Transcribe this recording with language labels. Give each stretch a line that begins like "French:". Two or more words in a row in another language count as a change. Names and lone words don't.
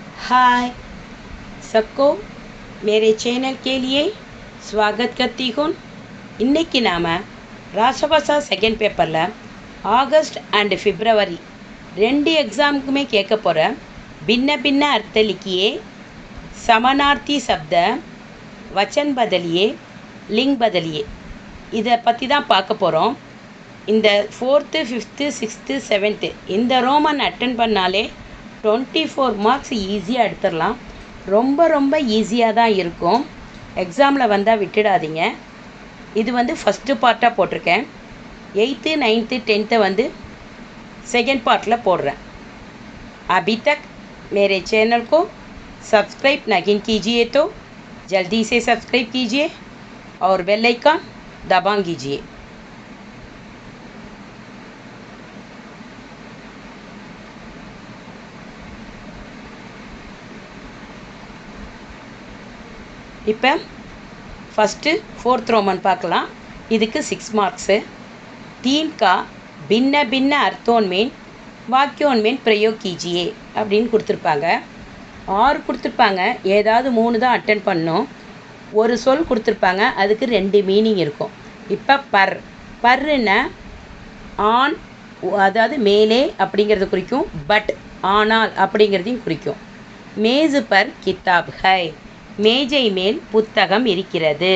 Hindi: हाय सबको मेरे चैनल के लिए स्वागत करती हूँ.
Tamil: இன்னைக்கு நாம் ராசபாசா
English: second paper August and February
Tamil: 2 எக்ஸாமுக்குமே கேட்க போகிற
Hindi: भिन्न भिन्न अर्थ लिखिए, समानार्थी शब्द, वचन बदलिए, लिंग बदलिए
Tamil: இதை பற்றி தான் பார்க்க போகிறோம். இந்த 4th 5th 6th 7th இந்த ரோமன் அட்டன் பண்ணாலே 24 மார்க்ஸ் ஈஸியாக எடுத்துடலாம். ரொம்ப ரொம்ப ஈஸியாக தான் இருக்கும். எக்ஸாமில் வந்தால் விட்டுடாதீங்க. இது ஃபஸ்ட்டு பார்ட்டாக போட்டிருக்கேன். 8th 9th 10th
English: second part
Tamil: போடுறேன்.
Hindi: अभी तक मेरे चैनल को सब्सक्राइब नहीं कीजिए तो जल्दी से सब्सक्राइब कीजिए और
English: bell icon
Hindi: दबा कीजिए.
Tamil: இப்போ ஃபஸ்ட்டு 4th ரோமன் பார்க்கலாம். இதுக்கு 6 மார்க்ஸு.
Hindi: तीन का भिन्न भिन्न अर्थों में वाक्यों में प्रयोग कीजिए
Tamil: அப்படின்னு கொடுத்துருப்பாங்க. 6 கொடுத்துருப்பாங்க. ஏதாவது 3 தான் அட்டன் பண்ணணும். ஒரு சொல் கொடுத்துருப்பாங்க, அதுக்கு 2 மீனிங் இருக்கும். இப்போ பர்னா ஆன், அதாவது மேலே அப்படிங்கிறது குறிக்கும். பட் ஆனால் அப்படிங்கிறதையும் குறிக்கும்.
Hindi: मेज़ पर किताब है,
Tamil: மேஜை மேல் புத்தகம் இருக்கிறது.